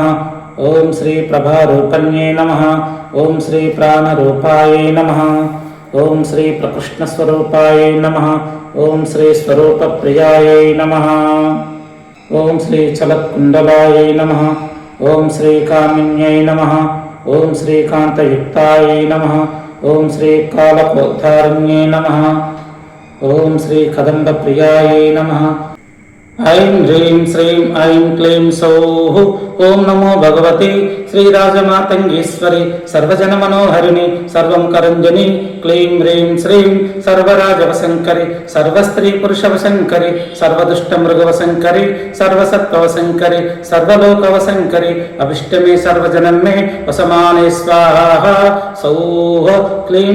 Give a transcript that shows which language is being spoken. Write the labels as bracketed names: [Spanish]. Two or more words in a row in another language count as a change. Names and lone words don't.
[Sanskrit] ओं श्री प्रभारूपन्यै नमः। ओं श्री प्राणरूपाय नमः। ओं श्री प्रकृष्णस्वरूपाय नमः। ओं श्री स्वरूपप्रियाय नमः। ओं श्री चलत्कुण्डलाय नमः। ओं श्री कामिन्यै नमः। ఓం శ్రీకాంతయుక్తాయై నమః ఓం శ్రీకాలకోద్ధారిణ్యై నమః ఓం శ్రీకదంబప్రియాయై నమః ఐం హ్రీం శ్రీం ఐం క్లీం సౌః ఓం నమో భగవతే శ్రీరాజమాతంగీశ్వరి సర్వజనమనోహరిణి సర్వం కరంజని క్లీం హ్రీం శ్రీం సర్వరాజవశంకరి సర్వస్త్రీ పురుషవశంకరి సర్వదుష్టమృగవశంకరి సర్వసత్వవశంకరి సర్వలోకవశంకరి అభిష్టమే సర్వజనం మే వసమానే స్వాహ సౌః క్లీం